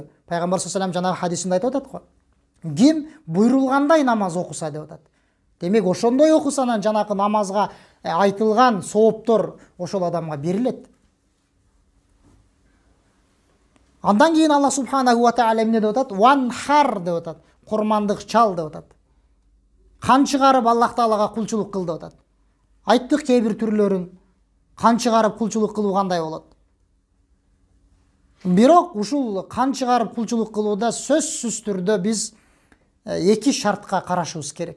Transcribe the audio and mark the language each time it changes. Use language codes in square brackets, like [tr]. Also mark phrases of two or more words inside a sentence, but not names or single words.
[ky] Пайгамбар [ar] صلى الله عليه وسلم [ky] жанагы хадисинде айтып атат го. Ким буйрулгандай намаз окуса деп атат. Демек ошондой окусанан жанакы намазга айтылган сооптор ошол адамга берилет. Андан кийин [ar] الله سبحانه وتعالى [ky] эмне деп атат? Ванхар деп атат. Курмандык чал деп атат. Кан чыгарып Аллах таалага кулчулук кыл деп атат. Айттык кээ бир түрлөрүн. Кан чыгарып кулчулук кылуу кандай болот? Бирок ушул кан чыгарып кулчулук кылууда сөзсүз түрдө биз эки шартка карашыбыз керек.